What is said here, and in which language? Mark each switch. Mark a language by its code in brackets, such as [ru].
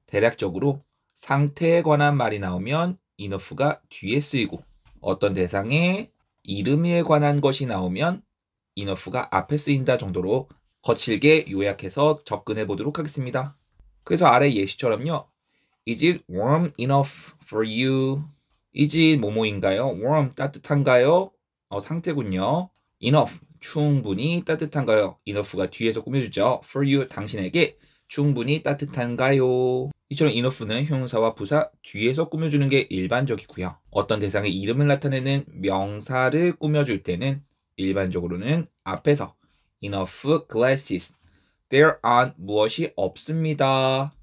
[ko] 대략적으로 상태에 관한 말이 나오면 enough가 뒤에 쓰이고 어떤 대상의 이름에 관한 것이 나오면 enough가 앞에 쓰인다 정도로 거칠게 요약해서 접근해 보도록 하겠습니다. 그래서 아래 예시처럼요. [en] Is it warm enough for you? Is it [ko] 뭐뭐인가요? warm 따뜻한가요? 상태군요. enough 충분히 따뜻한가요? enough가 뒤에서 꾸며주죠. [en] for you [ko] 당신에게 충분히 따뜻한가요? 이처럼 enough는 형용사와 부사 뒤에서 꾸며주는 게 일반적이고요. 어떤 대상의 이름을 나타내는 명사를 꾸며줄 때는 일반적으로는 앞에서 [en] enough glasses there aren't [ko] 무엇이 없습니다.